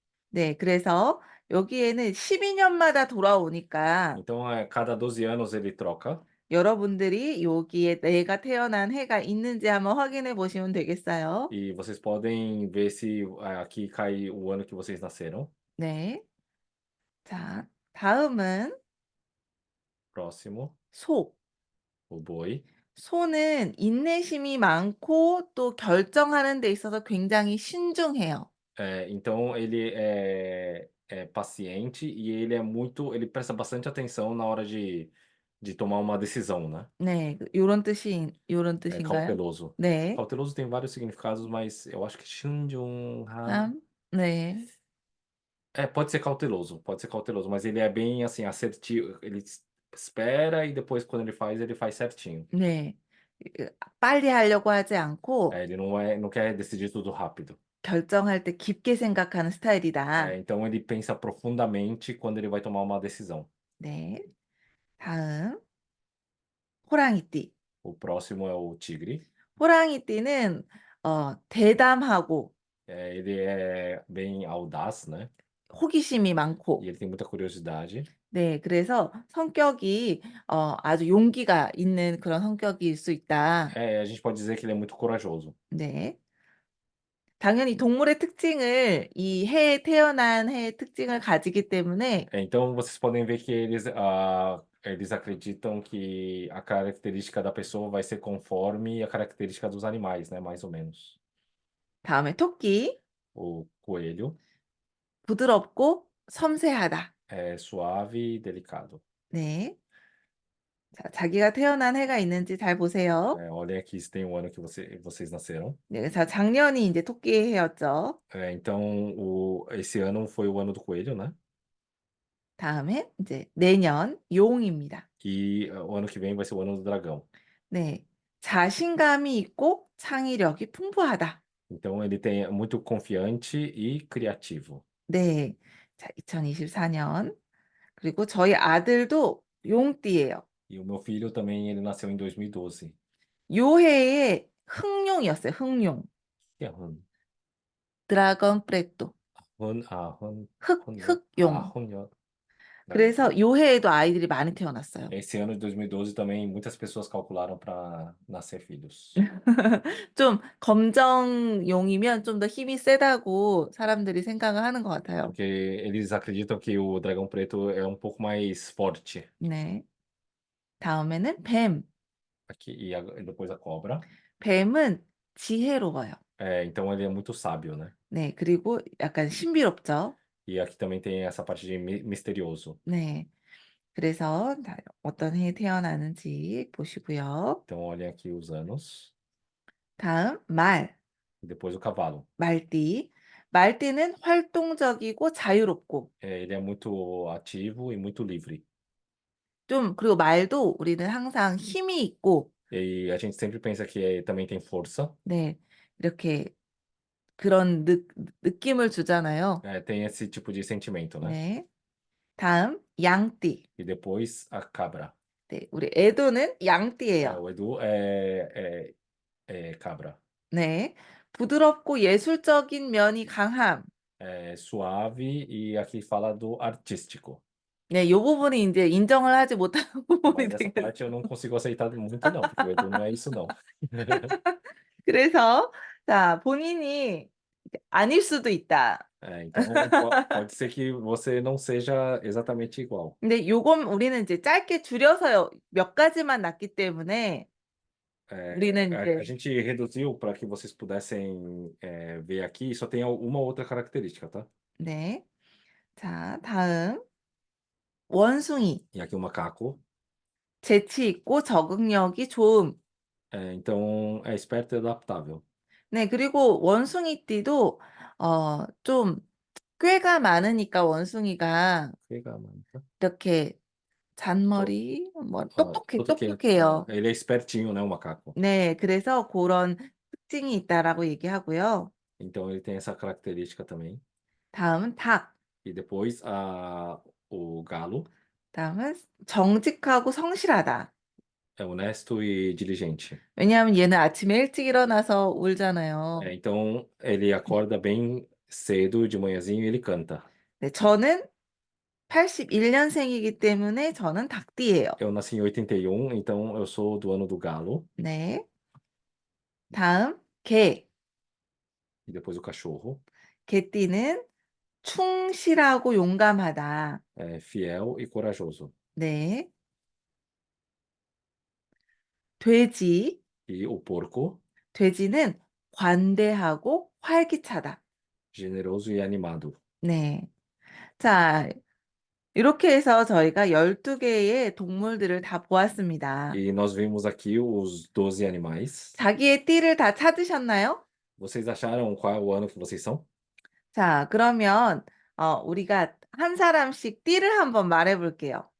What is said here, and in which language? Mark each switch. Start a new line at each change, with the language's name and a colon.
Korean: 네, 그래서 여기에는 12년마다 돌아오니까
Portuguese: Então, cada 12 anos ele troca.
Korean: 여러분들이 여기에 내가 태어난 해가 있는지 한번 확인해 보시면 되겠어요.
Portuguese: E vocês podem ver se aqui cai o ano que vocês nasceram.
Korean: 네. 자, 다음은
Portuguese: Próximo,
Korean: 소.
Portuguese: o boi.
Korean: 소는 인내심이 많고 또 결정하는 데 있어서 굉장히 신중해요.
Portuguese: Então, ele é paciente e ele presta bastante atenção na hora de tomar uma decisão, né?
Korean: 네, 요런 요런
Portuguese: É
Korean: 뜻인가요?
Portuguese: cauteloso.
Korean: 네.
Portuguese: Cauteloso tem vários significados, mas eu acho que
Korean: 신중한. 네.
Portuguese: Pode ser cauteloso, mas ele é bem assim, assertivo. Ele espera e depois, quando ele faz certinho.
Korean: 네. 빨리 하려고 하지 않고
Portuguese: Ele não quer decidir tudo rápido.
Korean: 결정할 때 깊게 생각하는 스타일이다.
Portuguese: Então ele pensa profundamente quando ele vai tomar uma decisão.
Korean: 네. 다음. 호랑이띠.
Portuguese: O próximo é o tigre.
Korean: 호랑이띠는 대담하고
Portuguese: Ele é bem audaz, né?
Korean: 호기심이 많고
Portuguese: E ele tem muita curiosidade.
Korean: 네, 그래서 성격이 아주 용기가 있는 그런 성격일 수 있다.
Portuguese: A gente pode dizer que ele é muito corajoso.
Korean: 네. 당연히 동물의 특징을 이 해에 태어난 해의 특징을 가지기 때문에
Portuguese: Então vocês podem ver que eles acreditam que a característica da pessoa vai ser conforme a característica dos animais, né? Mais ou menos.
Korean: 다음에 토끼,
Portuguese: O coelho
Korean: 부드럽고 섬세하다.
Portuguese: é suave e delicado.
Korean: 네. 자, 자기가 태어난 해가 있는지 잘 보세요.
Portuguese: Olhem aqui se tem o ano que vocês nasceram.
Korean: 네, 자, 작년이 이제 토끼의 해였죠.
Portuguese: Então esse ano foi o ano do coelho, né?
Korean: 다음에 이제 내년 용입니다.
Portuguese: E o ano que vem vai ser o ano do dragão.
Korean: 네. 자신감이 있고 창의력이 풍부하다.
Portuguese: Então ele é muito confiante e criativo.
Korean: 네. 자, 2024년. 그리고 저희 아들도 용띠예요.
Portuguese: E o meu filho também, ele nasceu em 2012.
Korean: 요 해에 흑룡이었어요. 흑룡.
Portuguese: Que é Hun? 드라건 프레토. Hun,
Korean: 흑용. Hun. 그래서 요 해에도 아이들이 많이 태어났어요.
Portuguese: Esse ano de 2012 também muitas pessoas calcularam para nascer filhos.
Korean: 좀 검정용이면 좀 더 힘이 세다고 사람들이 생각을 하는 것 같아요.
Portuguese: Porque eles acreditam que o dragão preto é um pouco mais forte.
Korean: 네. 다음에는 뱀.
Portuguese: Aqui, e depois a cobra.
Korean: 뱀은 지혜로워요.
Portuguese: Então ele é muito sábio, né?
Korean: 네. 그리고 약간 신비롭죠.
Portuguese: E aqui também tem essa parte de misterioso.
Korean: 네. 그래서 어떤 해에 태어나는지 보시고요.
Portuguese: Então olhem aqui os anos.
Korean: 다음 말.
Portuguese: E depois o cavalo.
Korean: 말띠. 말띠는 활동적이고 자유롭고
Portuguese: Ele é muito ativo e muito livre.
Korean: 좀 그리고 말도 우리는 항상 힘이 있고
Portuguese: E a gente sempre pensa que também tem força,
Korean: 네, 이렇게 그런 느낌을 주잖아요.
Portuguese: tem esse tipo de sentimento, né?
Korean: 네. 다음 양띠.
Portuguese: E depois a cabra.
Korean: 네, 우리 에도는 양띠예요.
Portuguese: O Edu é cabra.
Korean: 네. 부드럽고 예술적인 면이 강함.
Portuguese: É suave e aqui fala do artístico.
Korean: 네, 요 부분이 이제 인정을 하지 못하는 부분이
Portuguese: Mas essa
Korean: 되겠어요.
Portuguese: parte eu não consigo aceitar muito não, porque o Edu não é isso não.
Korean: 그래서 자, 본인이 아닐 수도 있다.
Portuguese: Então pode ser que você não seja exatamente igual.
Korean: 근데 요건 우리는 이제 짧게 줄여서 몇 가지만 났기 때문에 우리는
Portuguese: A
Korean: 이제
Portuguese: gente reduziu para que vocês pudessem ver aqui, só tem uma outra característica, tá?
Korean: 네. 자, 다음 원숭이.
Portuguese: E aqui o macaco.
Korean: 재치 있고 적응력이 좋음.
Portuguese: Então é esperto e adaptável.
Korean: 네, 그리고 원숭이띠도 좀 꾀가 많으니까 원숭이가
Portuguese: Legal.
Korean: 이렇게 잔머리 뭐 똑똑해요.
Portuguese: Ele é espertinho, né, o macaco.
Korean: 네, 그래서 그런 특징이 있다라고 얘기하고요.
Portuguese: Então ele tem essa característica também.
Korean: 다음은 닭.
Portuguese: E depois o galo
Korean: 다음은 정직하고 성실하다.
Portuguese: é honesto e diligente.
Korean: 왜냐하면 얘는 아침에 일찍 일어나서 울잖아요.
Portuguese: Então ele acorda bem cedo de manhãzinho e ele canta.
Korean: 네, 저는 81년생이기 때문에 저는 닭띠예요.
Portuguese: Eu nasci em 81, então eu sou do ano do galo.
Korean: 네. 다음 개.
Portuguese: E depois o cachorro.
Korean: 개띠는 충실하고 용감하다.
Portuguese: É fiel e corajoso.
Korean: 네. 돼지.
Portuguese: E o porco,
Korean: 돼지는 관대하고 활기차다.
Portuguese: generoso e animado.
Korean: 네. 자, 이렇게 해서 저희가 12개의 동물들을 다 보았습니다.
Portuguese: E nós vimos aqui os 12 animais.
Korean: 자기의 띠를 다 찾으셨나요?
Portuguese: Vocês acharam qual é o ano que vocês são?
Korean: 자, 그러면 우리가 한 사람씩 띠를 한번 말해 볼게요.